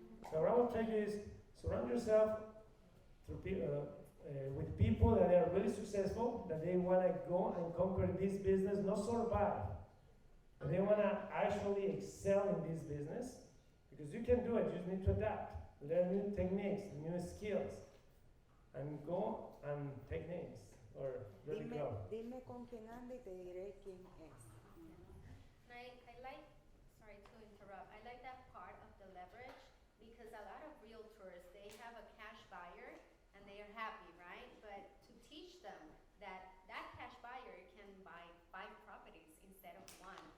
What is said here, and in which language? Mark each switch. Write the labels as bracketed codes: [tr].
[en] So what I will tell you is surround yourself through with people that are really successful, that they wanna go and conquer this business, not survive. But they wanna actually excel in this business, because you can do it, you just need to adapt, learn new techniques, new skills, and go and take names, or really grow. [es] Dime con quién anda y te diré quién es. [en] I like, sorry to interrupt, I like that part of the leverage because a lot of realtors, they have a cash buyer and they are happy, right? But to teach them that cash buyer can buy 5 properties instead of 1.